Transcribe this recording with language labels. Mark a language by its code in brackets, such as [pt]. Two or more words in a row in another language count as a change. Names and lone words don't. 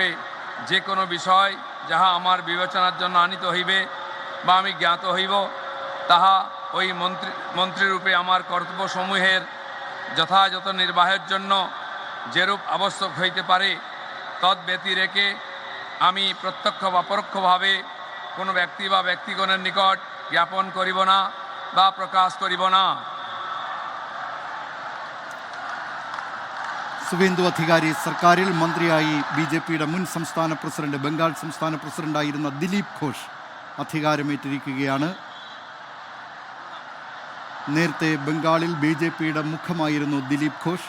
[bn] যে কোনো বিষয় যাহা আমার বিবেচনার জন্য আনিত হইবে বা আমি জ্ঞাত হইব তাহা ওই মন্ত্রীরূপে আমার কর্তব্যসমূহের যথাযথ নির্বাহের জন্য যেরূপ আবশ্যক হইতে পারে তদ্ব্যতিরেকে আমি প্রত্যক্ষ বা পরোক্ষভাবে কোনো ব্যক্তি বা ব্যক্তিগণের নিকট জ্ঞাপন করিব না বা প্রকাশ করিব না। [ml] സുവേന്ദു അധികാരി സർക്കാരിൽ മന്ത്രിയായി ബിജെപിയുടെ മുൻ സംസ്ഥാന പ്രസിഡന്റ് ബംഗാൾ സംസ്ഥാന പ്രസിഡന്റായിരുന്ന ദിലീപ് ഘോഷ് അധികാരമേറ്റിരിക്കുകയാണ്. നേരത്തെ ബംഗാളിൽ ബിജെപിയുടെ മുഖമായിരുന്നു ദിലീപ് ഘോഷ്.